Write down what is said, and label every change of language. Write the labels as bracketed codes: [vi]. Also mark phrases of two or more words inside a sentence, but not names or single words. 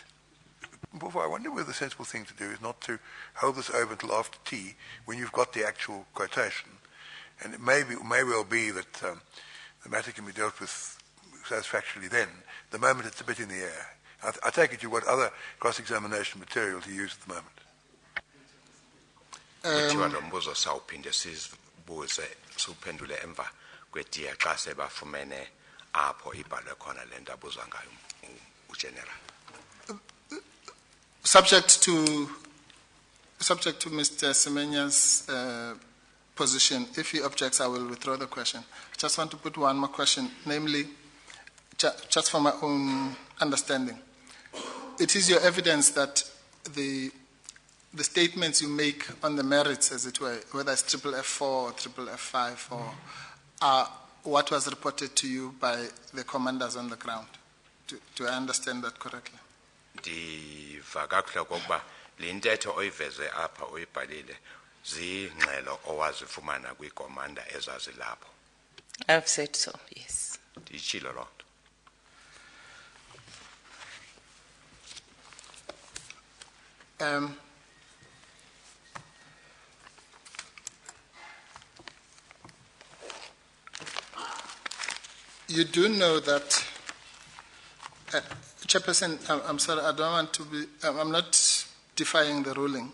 [en] I wonder whether the sensible thing to do is not to hold this over until after tea when you've got the actual quotation. And it may well be that the matter can be dealt with satisfactorily then, the moment it's a bit in the air. I take it you've got other cross-examination material to use at the moment. [xh] Kuthiwa lo mbuzo sawuphinde sibuze suphendule emva kwetiya xa sebafumene apho ibhalwe khona le nto abuzwa ngayo ugeneral. [en] Subject to Mr. Semenya's position, if he objects, I will withdraw the question. I just want to put one more question, namely, just for my own understanding. It is your evidence that the statements you make on the merits, as it were, whether it's triple F4 or triple F5, or are what was reported to you by the commanders on the ground. Do I understand that correctly? [xh] Ndiva kakuhle okokuba le ntetho oyiveze apha oyibhalile zingxelo owazifumana kwikomanda ezazilapho. [en] I've said so, yes. [xh] Nditshilo loo nto. [en] You do know that, Chairperson, I'm sorry, I don't want to be, I'm not defying the ruling.